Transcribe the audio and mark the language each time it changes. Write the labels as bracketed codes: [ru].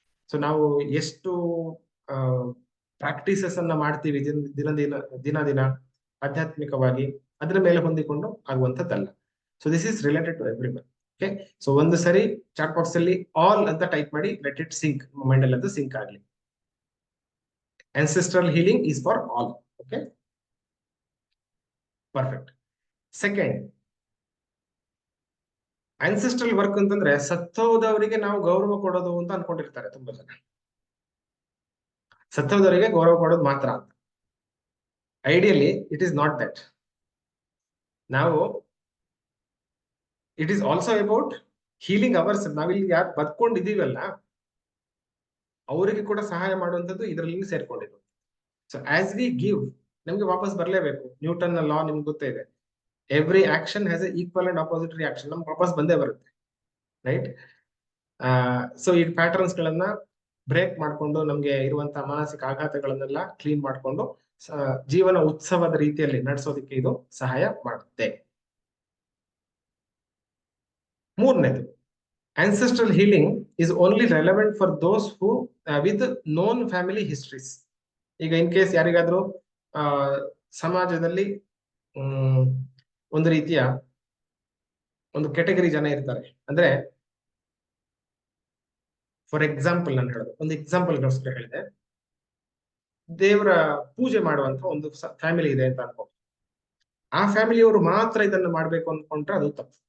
[kn] So ನಾವು ಎಷ್ಟು practices ಅನ್ನ ಮಾಡ್ತೀವಿ ದಿನ ದಿನ ಆಧ್ಯಾತ್ಮಿಕವಾಗಿ, ಅದರ ಮೇಲೆ ಹೊಂದಿಕೊಂಡು ಆಗುವಂತದ್ದಲ್ಲ. [en] So this is related to everyone. Okay, so [kn] ಒಂದು ಸರಿ ಚಾಟ್ ಬಾಕ್ಸ್ ಅಲ್ಲಿ ಆಲ್ ಅಂತ ಟೈಪ್ ಮಾಡಿ, [en] let it sink, [kn] ಮೈಂಡ್ ಅಲ್ಲಿ ಅದು ಸಿಂಕ್ ಆಗಲಿ. [en] ancestral healing is for all. Okay, perfect. [kn] Second, ancestral work ಅಂತಂದ್ರೆ ಸತ್ತೋದವರಿಗೆ ನಾವು ಗೌರವ ಕೊಡೋದು ಅಂತ ಅನ್ಕೊಂಡಿರ್ತಾರೆ ತುಂಬಾ ಜನ. ಸತ್ತೋದವರಿಗೆ ಗೌರವ ಕೊಡೋದು ಮಾತ್ರ ಅಂತ. [en] Ideally it is not that. ನಾವು it is also about healing ours. [kn] ನಾವಿಲ್ಲಿ ಯಾರು ಬದ್ಕೊಂಡಿದೀವಲ್ಲ ಅವರಿಗೆ ಕೂಡ ಸಹಾಯ ಮಾಡುವಂಥದ್ದು ಇದರಲ್ಲಿ ಸೇರ್ಕೊಂಡಿರೋದು. [en] so as we give, [kn] ನಮ್ಗೆ ವಾಪಸ್ ಬರ್ಲೇಬೇಕು. ನ್ಯೂಟನ್ ಲಾ ನಿಮ್ಗೆ ಗೊತ್ತೇ ಇದೆ, [en] Every action has a equal and opposite reaction. [kn] ನಮ್ಗೆ ವಾಪಸ್ ಬಂದೇ ಬರುತ್ತೆ, ರೈಟ್? ಸೊ ಈ ಪ್ಯಾಟರ್ನ್ಸ್ ಗಳನ್ನ ಬ್ರೇಕ್ ಮಾಡ್ಕೊಂಡು ನಮ್ಗೆ ಇರುವಂತಹ ಮಾನಸಿಕ ಆಘಾತಗಳನ್ನೆಲ್ಲ ಕ್ಲೀನ್ ಮಾಡ್ಕೊಂಡು ಜೀವನ ಉತ್ಸವದ ರೀತಿಯಲ್ಲಿ ನಡೆಸೋದಕ್ಕೆ ಇದು ಸಹಾಯ ಮಾಡುತ್ತೆ. [en] ಮೂರನೇದು, ancestral healing is only relevant for those who with known family histories. [kn] ಈಗ ಇನ್ ಕೇಸ್ ಯಾರಿಗಾದ್ರೂ ಸಮಾಜದಲ್ಲಿ ಒಂದು ರೀತಿಯ ಒಂದು ಕೆಟಗರಿ ಜನ ಇರ್ತಾರೆ. ಅಂದ್ರೆ ಫಾರ್ ಎಕ್ಸಾಂಪಲ್ ನಾನು ಹೇಳೋದು, ಒಂದು ಎಕ್ಸಾಂಪಲ್ಗೋಸ್ಕರ ಹೇಳಿದೆ. ದೇವರ ಪೂಜೆ ಮಾಡುವಂತ ಒಂದು ಫ್ಯಾಮಿಲಿ ಇದೆ ಅಂತ ಅನ್ಕೋ. ಆ ಫ್ಯಾಮಿಲಿಯವರು ಮಾತ್ರ ಇದನ್ನ ಮಾಡ್ಬೇಕು ಅನ್ಕೊಂಡ್ರೆ ಅದು ತಪ್ಪು.